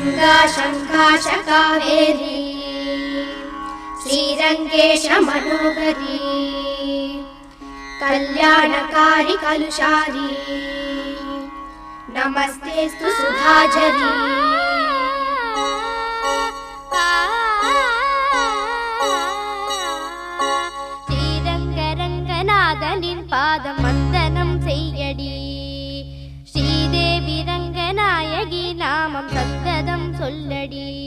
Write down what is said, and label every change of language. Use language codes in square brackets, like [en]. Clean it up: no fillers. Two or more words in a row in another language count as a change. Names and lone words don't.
[sa] गङ्गा शङ्काश कावेरी श्रीरङ्गेश मनोहरी कल्याणकारी कलुषारी नमस्तेस्तु सुधाझरी [ta] ஸ்ரீரங்கரங்கநாதனின் பாதம் வந்தனம் செய்யடி ஸ்ரீதேவி ரங்கநாயகி நாமம் சந்ததம் சொல்லடி